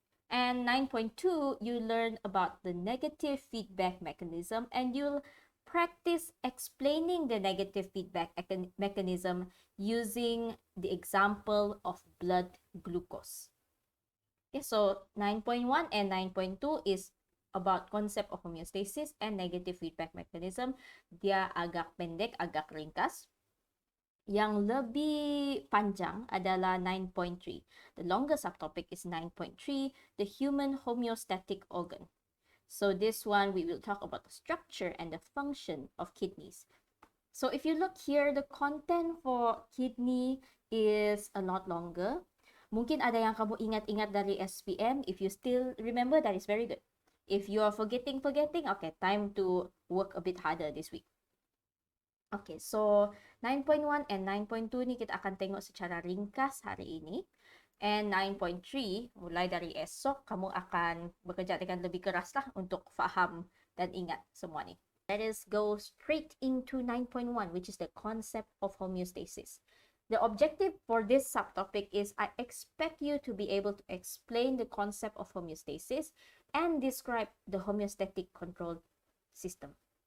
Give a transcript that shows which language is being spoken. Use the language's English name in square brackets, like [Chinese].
[English] And 9.2, you learn about the negative feedback mechanism, and you'll practice explaining the negative feedback mechanism using the example of blood glucose. Okay, so 9.1 and 9.2 is about concept of homeostasis and negative feedback mechanism. [Malay] Dia agak pendek, agak ringkas. Yang lebih panjang adalah 9.3. [English] The longest subtopic is 9.3, the human homeostatic organ. So this one, we will talk about the structure and the function of kidneys. So if you look here, the content for kidney is a lot longer. [Malay] Mungkin ada yang kamu ingat-ingat dari SPM. [English] If you still remember, that is very good. If you are forgetting, okay, time to work a bit harder this week. Okay, so 9.1 and 9.2 [Malay] ni kita akan tengok secara ringkas hari ini. And 9.3, mulai dari esok, kamu akan bekerja dengan lebih keras lah untuk faham dan ingat semua ni. [English] Let us go straight into 9.1, which is the concept of homeostasis. The objective for this subtopic is I expect you to be able to explain the concept of homeostasis and describe the homeostatic control system.